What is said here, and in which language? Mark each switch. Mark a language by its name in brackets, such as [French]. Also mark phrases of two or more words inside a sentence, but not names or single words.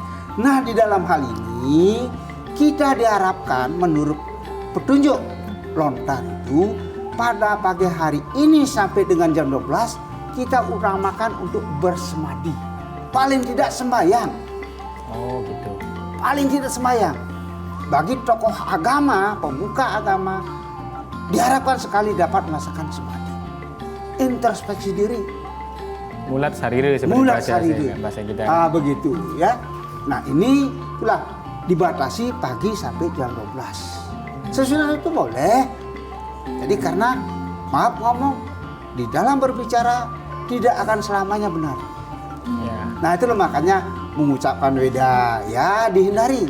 [Indonesian] Nah, di dalam hal ini kita diharapkan menurut petunjuk lontar itu pada pagi hari ini sampai dengan jam 12 kita utamakan untuk bersemadi. Paling tidak sembahyang. Oh, gitu. Paling tidak sembahyang. Bagi tokoh agama, pemuka agama, diharapkan sekali dapat merasakan semadi. Introspeksi diri. [Balinese] Mulat sarire seperti Mulat sarire. [Indonesian] bahasa kita. Begitu ya. Nah, ini itulah dibatasi pagi sampai jam 12. Sesudah itu boleh. Jadi karena maaf ngomong, di dalam berbicara tidak akan selamanya benar. Ya. Nah, itu loh makanya mengucapkan weda ya dihindari.